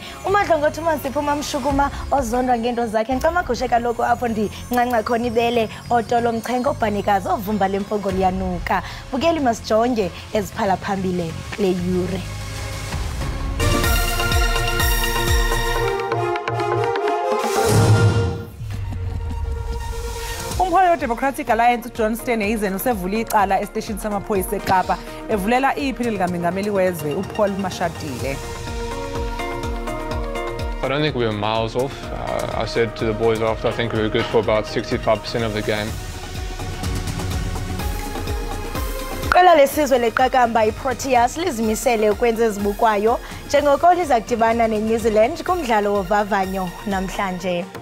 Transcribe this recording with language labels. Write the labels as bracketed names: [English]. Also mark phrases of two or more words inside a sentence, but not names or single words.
[Xhosa] Umadlongothi uMasipho uMamshukuma ozondwa ngento zakhe ncamagushe kaloku apho ndincanca khona ibele otolo mchengo obhanikazi ovumba lempongo liyanuka. Bukeli masijonge eziphala phambili le yure. [Zulu] Umholi we-Democratic Alliance uJohn Steenhuisen usevula icala esiteshini samaphoyisa eKapa evulela iphini likaMengameli wezwe uPaul Mashatile. [English] I don't think we were miles off. I said to the boys after, I think we were good for about 65% of the game. [Xhosa] Iqela lesizwe leqakamba iProteas lizimisele ukwenza ezibukwayo njengoko liza kudibana neNew Zealand kumdlalo wovavanyo namhlanje.